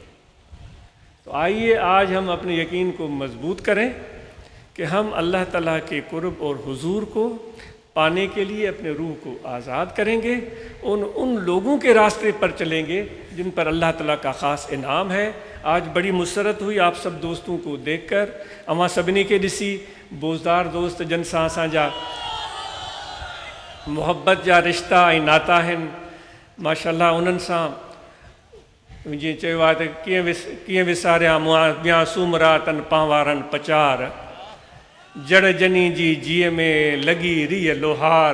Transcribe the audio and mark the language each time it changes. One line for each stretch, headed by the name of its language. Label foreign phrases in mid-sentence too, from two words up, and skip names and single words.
Urdu: تو آئیے آج ہم اپنے یقین کو مضبوط کریں کہ ہم اللہ تعالیٰ کے قرب اور حضور کو پانے کے لیے اپنے روح کو آزاد کریں گے، ان لوگوں کے راستے پر چلیں گے جن پر اللہ تعالیٰ کا خاص انعام ہے۔ آج بڑی مسرت ہوئی آپ سب دوستوں کو دیکھ کر،
Sindhi: اما سبنی کے ڈسی بوزدار دوست جن ساں جا محبت جا رشتہ ऐं नाता आहिनि، माशाअल्लाह उन्हनि सां जीअं चयो आहे त कीअं विसारिया ॿिया सूमरा तन पांवारनि पचार, जड़ जनी जी जीअ में लॻी रीह लोहार।